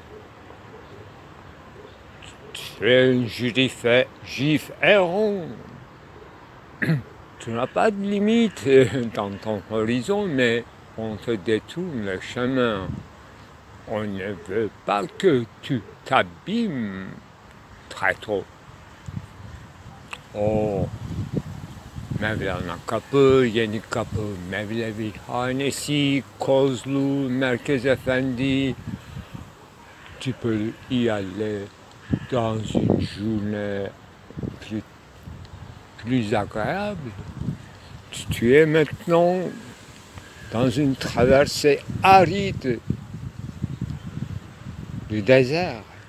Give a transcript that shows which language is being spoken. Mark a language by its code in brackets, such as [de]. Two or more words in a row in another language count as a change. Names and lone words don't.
[fr] Tu es un juif errant. Tu n'as pas de limite dans ton horizon, mais on te détourne le chemin. On ne veut pas que tu t'abîmes très tôt. [tr] Oh, Mevlana kapı, yeni kapı, Mevlevi hanesi, Kozlu, Merkez Efendi. [fr] Tu peux y aller dans une journée plus agréable. Tu es maintenant dans une traversée aride du désert.